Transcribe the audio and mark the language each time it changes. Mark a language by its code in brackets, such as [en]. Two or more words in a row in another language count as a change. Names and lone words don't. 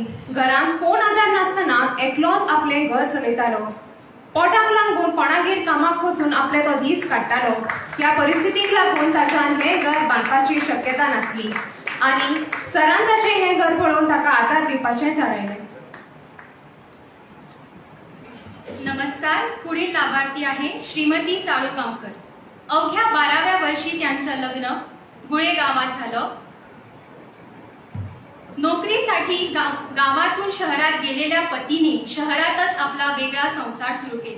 [kok] घरांत कोण आदार नासतना एकलोच आपलें घर चलयतालो. पोटाक लागून कोणागेर कामाक वचून आपले तो दीस काडटालो. ह्या परिस्थितीक लागून ताच्यान हें घर बांदपाची शक्यता नासली आनी सरान ताचें हें घर पळोवन ताका आदार दिवपाचें थारायलें. [mr] नमस्कार. पुढील लाभार्थी आहे श्रीमती साळुगांवकर. अवघ्या 12व्या वर्षी त्यांचं लग्न गुळे गावात झालं. नोकरीसाठी गावातून शहरात गेलेल्या पतीने शहरातच आपला वेगळा संसार सुरू केला.